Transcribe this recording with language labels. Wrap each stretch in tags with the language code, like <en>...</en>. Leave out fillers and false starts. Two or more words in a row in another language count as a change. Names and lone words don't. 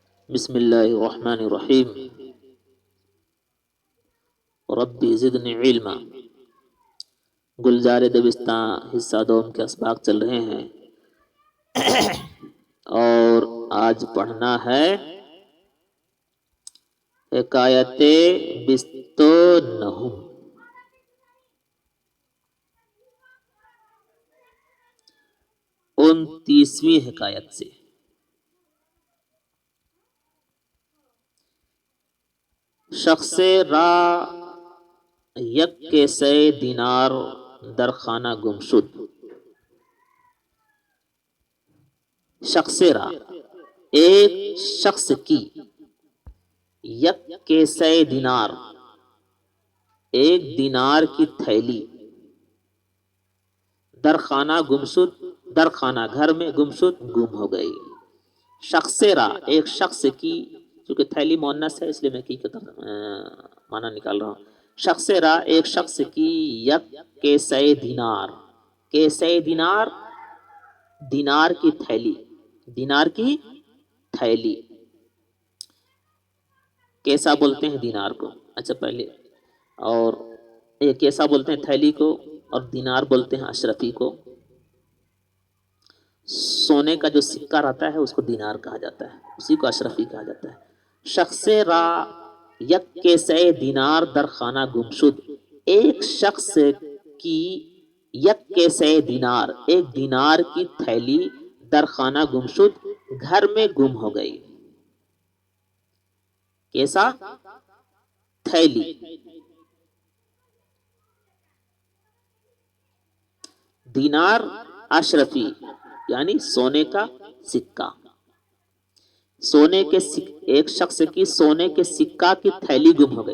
<ar>بسم اللہ الرحمن الرحیم ربی زدنی علما۔</ar> <ur>گلزار دبستان حصہ دوم کے اسباق چل رہے ہیں اور آج پڑھنا ہے حکایت</ur> <fa>بست و نہم،</fa> <ur>29ویں حکایت سے۔</ur> <fa>شخص را یک کیسے دینار در خانہ گم شد۔ شخص را</fa> <ur>ایک شخص کی،</ur> <fa>یک کیسے دینار</fa> <ur>ایک دینار کی تھیلی،</ur> <fa>در خانہ گم شد در خانہ</fa> <ur>گھر میں</ur> <fa>گم شد</fa> <ur>گم ہو گئی۔</ur> <fa>شخص را</fa> <ur>ایک شخص کی، چونکہ تھیلی مؤنث ہے اس لیے میں کی معنی نکال رہا ہوں۔</ur> <fa>شخص را</fa> <ur>ایک شخص کی،</ur> <fa>یک کیسے دینار کیسے دینار</fa> <ur>دینار کی تھیلی، دینار کی تھیلی۔ کیسا بولتے ہیں دینار کو، اچھا پہلے، اور یہ کیسا بولتے ہیں تھیلی کو، اور دینار بولتے ہیں اشرفی کو۔ سونے کا جو سکہ رہتا ہے اس کو دینار کہا جاتا ہے، اسی کو اشرفی کہا جاتا ہے۔</ur> <fa>شخص را یک کیسے دینار در خانہ گم شد،</fa> <ur>ایک شخص کی</ur> <fa>یک کیسے دینار</fa> <ur>ایک دینار کی تھیلی</ur> <fa>در خانہ گم شد</fa> <ur>گھر میں گم ہو گئی۔ کیسا؟ تھیلی۔ دینار اشرفی یعنی سونے کا سکہ، سونے کے ایک شخص کی سونے کے سکہ کی تھیلی گم ہو گئی۔</ur>